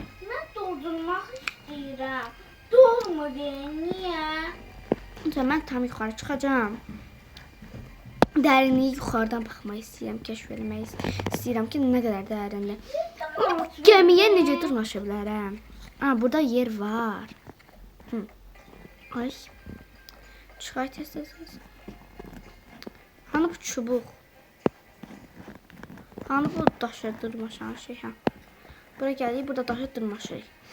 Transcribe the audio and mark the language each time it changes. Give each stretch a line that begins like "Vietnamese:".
Turkish: Ben doldurmak istiyorum. Dolma niye?
Azerbaijani: Mən tam yuxarı çıxacağam. Dərinliyi yuxarıdan baxmaq istəyirəm, kəşf etmək istəyirəm ki, nə qədər dərindir. Gəmiyə necə dırmaşa bilərəm? Burada yer var. Ay. Çıxay tez. Hani bu çubuq? Hani bu daşa dırmaşan şey? Bura gəlir, burada daşa dırmaşırıq.